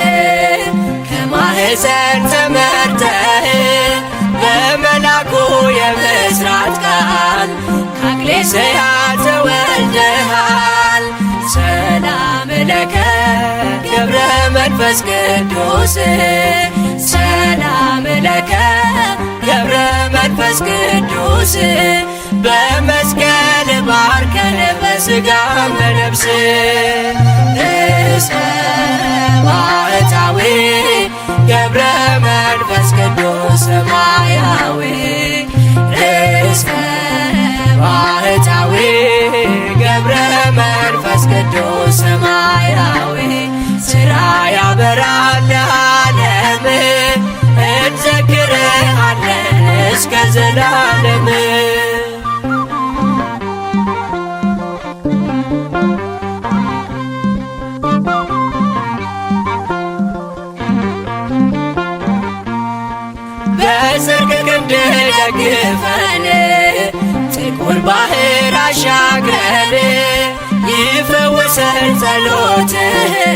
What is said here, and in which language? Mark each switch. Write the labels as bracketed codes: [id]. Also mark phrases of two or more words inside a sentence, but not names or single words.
[am] ከማኅፀን ተመርተህ በመልአኩ የምሥራት ቃል ከእግሌስያ ተወልደሃል። [gez] ሰላም ለከ [am] ገብረ መንፈስ ቅዱስ [gez] ሰላም ለከ [am] ገብረ መንፈስ ቅዱስ በመስቀል ባርከን በሥጋም በነፍስ ርእሰ ባህታዊ ገብረ መንፈስ ቅዱስ ሰማያዊ ርእሰ ባህታዊ ገብረ መንፈስ ቅዱስ ሰማያዊ ሥራ ያበራል ለዓለም እንዘክርሃለን እስከ ዘላለም በጽድቅ ክንድ ደግፈን ጥቁር ባህር አሻግረን ይፈውሰን ጸሎትህ